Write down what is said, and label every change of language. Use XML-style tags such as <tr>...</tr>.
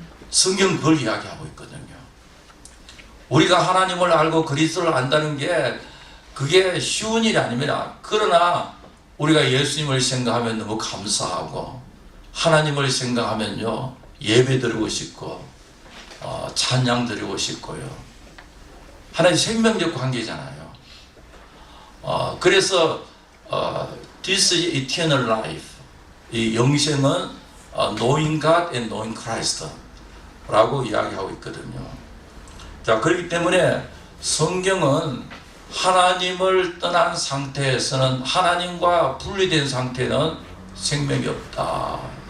<ko>성경 그걸 이야기하고 있거든요. 우리가 하나님을 알고 그리스도를 안다는 게 그게 쉬운 일이 아닙니다. 그러나 우리가 예수님을 생각하면 너무 감사하고 하나님을 생각하면요, 예배 드리고 싶고 찬양 드리고 싶고요. 하나님 생명적 관계잖아요. 그래서</ko> <en>This is eternal life.</en> <ko>이 영생은</ko> <en>knowing God and knowing Christ</en> <ko>라고 이야기하고 있거든요. 자, 그렇기 때문에 성경은 하나님을 떠난 상태에서는, 하나님과 분리된 상태는 생명이 없다.</ko>